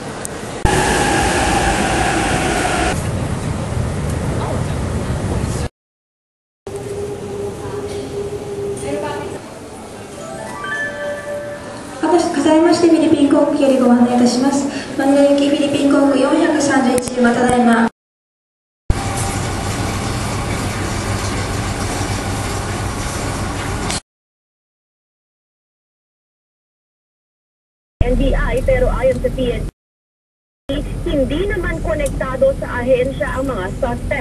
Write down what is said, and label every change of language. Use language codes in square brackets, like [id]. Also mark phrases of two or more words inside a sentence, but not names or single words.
[ja] ございまして、フィリピン航空よりご案内いたします。マニラ行きフィリピン航空431まただいま。 [tl] NBI pero ayon sa PNP, hindi naman konektado sa ahensya ang mga suspect.